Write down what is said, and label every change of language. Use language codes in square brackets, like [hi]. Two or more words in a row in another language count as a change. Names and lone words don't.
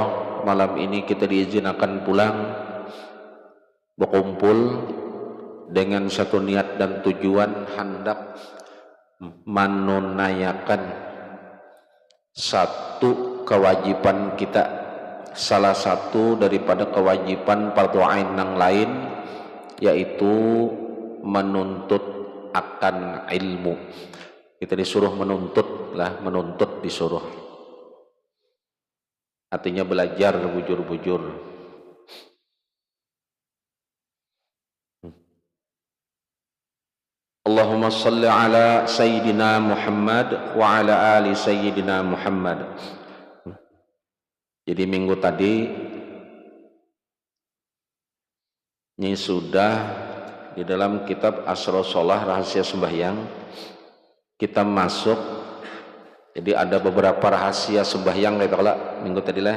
[ms] Malam ini kita diizinkan pulang berkumpul dengan satu niat dan tujuan hendak menunaikan satu kewajiban kita, salah satu daripada kewajiban [ar] فرض عين [ms] yang lain, yaitu menuntut akan ilmu. Kita disuruh menuntut lah, menuntut disuruh, artinya belajar bujur-bujur. [ar] اللهم صل على سيدنا محمد وعلى آل سيدنا محمد. [ms] Jadi minggu tadi ini sudah di dalam kitab Asrarus Shalah, rahasia sembahyang, kita masuk. Jadi ada beberapa rahasia sembahyang minggu tadi lah.